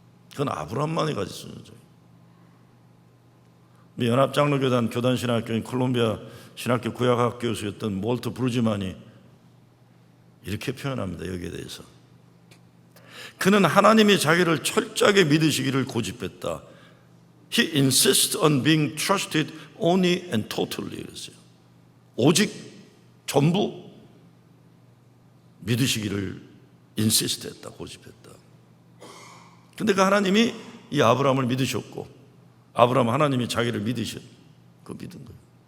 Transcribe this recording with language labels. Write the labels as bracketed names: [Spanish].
[Korean] 그건 아브라함만이 가진 순종이에요. 연합장로교단 교단신학교인 콜롬비아 신학교 구약학 교수였던 몰트 브루지만이 이렇게 표현합니다. 여기에 대해서 그는 하나님이 자기를 철저하게 믿으시기를 고집했다. [English] He insists on being trusted only and totally. [Korean] 그랬어요. 오직 전부 믿으시기를 insist했다, 고집했다. 근데 그 하나님이 이 아브라함을 믿으셨고, 아브라함 하나님이 자기를 믿으셨, 그 믿은 거예요.